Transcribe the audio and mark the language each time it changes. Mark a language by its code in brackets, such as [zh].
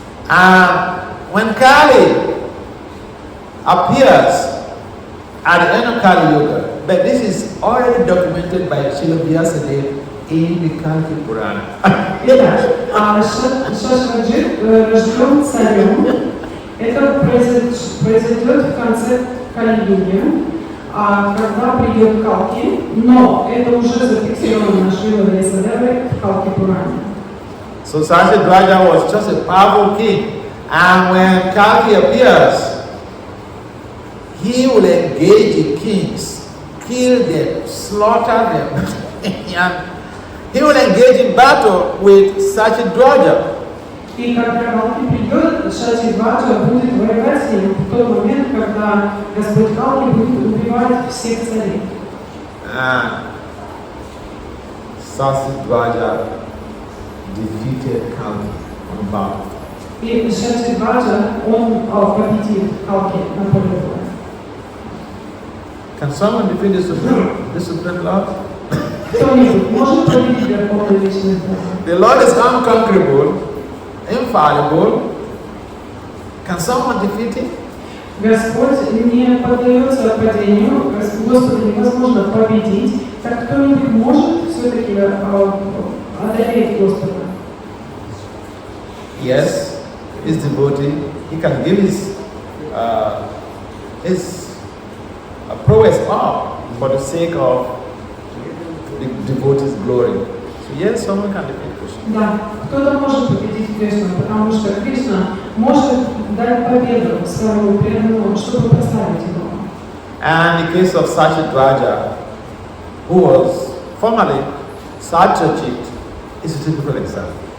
[en] And when Kali appears at the end of Kali Yuga, but this is already documented by Srila Vyasadeva in the Kalki Purana. [ru] Шашраджит рожден царем. Это произойдет в конце Кали-юги, когда придет Калки, но это уже зафиксировано Шрила Вясадевой в Калки Пуране. [en] So Sasidwaja was just a powerful king, and when Kalki appears, he will engage the kings, kill them, slaughter them, and he will engage in battle with Sasidwaja. [ru] И когда Калки придет, Сатидваджа будет воевать с ним в тот момент, когда Господь Калки будет убивать всех царей. [en] Sasidwaja defeated Kalki on battle. [ru] И Сатидваджа, он победит Калки на поле боя. [en] Can someone defeat the Supreme Lord? [ru] Кто-нибудь может победить Верховный Вечный Бог? [en] The Lord is unconquerable, infallible. Can someone defeat him? [ru] Господь не поддается падению, Господа невозможно победить. Так кто-нибудь может все-таки одолеть Господа? [en] Yes, his devotee. He can give his prowess up for the sake of the devotee's glory. So yes, someone can defeat Krishna. [ru] Да, кто-то может победить Кришну, потому что Кришна может дать победу своему преданному, чтобы прославить его. [en] And in the case of Satyendra, who was formerly Satyajit, is a typical example.